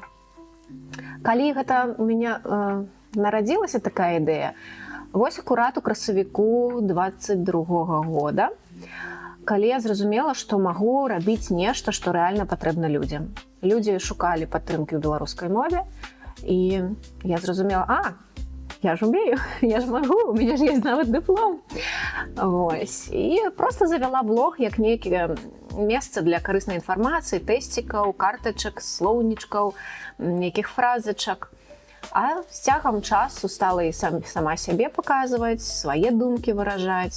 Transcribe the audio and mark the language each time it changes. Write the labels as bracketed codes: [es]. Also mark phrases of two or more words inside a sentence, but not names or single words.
[be] Калі гэта у мяне нарадзілася такая ідэя, вось акурат у красавіку 22-го года, калі я зразумела, што магу рабіць нешта, што рэальна патрэбна людзям. Людзі шукалі падтрымкі ў беларускай мове, і я зразумела, я ж умею, [ru] я ж могу, у меня ж есть [be] нават дыплом. Вось. І просто завяла блог як нейкае месца для карыснай інфармацыі, тэсцікаў, картачак, слоўнічкаў, нейкіх фразачак. А з цягам часу стала і сама сябе паказваць, свае думкі выражаць.